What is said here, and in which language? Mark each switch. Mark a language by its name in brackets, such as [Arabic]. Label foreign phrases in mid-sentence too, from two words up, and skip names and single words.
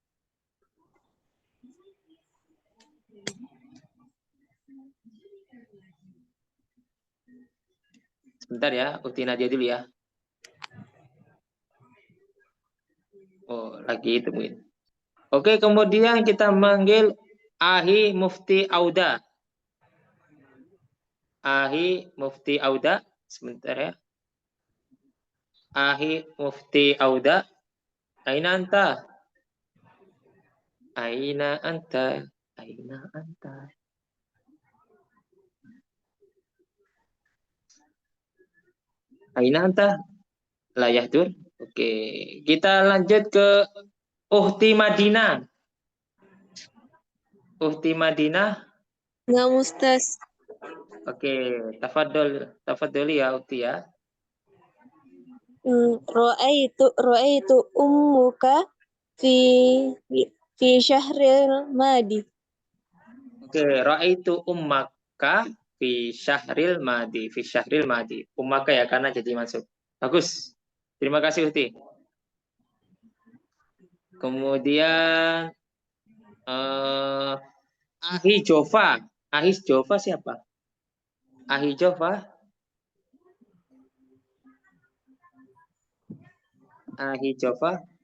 [Indonesian] Sebentar ya, Uhti Nadia dulu ya. Oh, lagi temuin. Oke, kemudian kita manggil Ahi Mufti Auda. Ahi Mufti Auda. Sebentar ya. Ahi Mufti Auda. [Arabic] أين أنت؟ أين أنت? أين أنت؟ أين أنت? لا يحضر. [Indonesian] Oke, kita lanjut ke Uhti Madinah. Uhti Madinah. Nggak Ustaz. Oke, tafadholi ya Uhti ya. [Arabic] رأيت أمك في الشهر الماضي. Oke, رأيت أمك في الشهر الماضي. في الشهر الماضي. أمك [Indonesian] ya karena jadi masuk. Bagus. Terima kasih Uhti. Kemudian Ahi Jova. Ahi Jova siapa? Ahi Jova. Ahi Jova.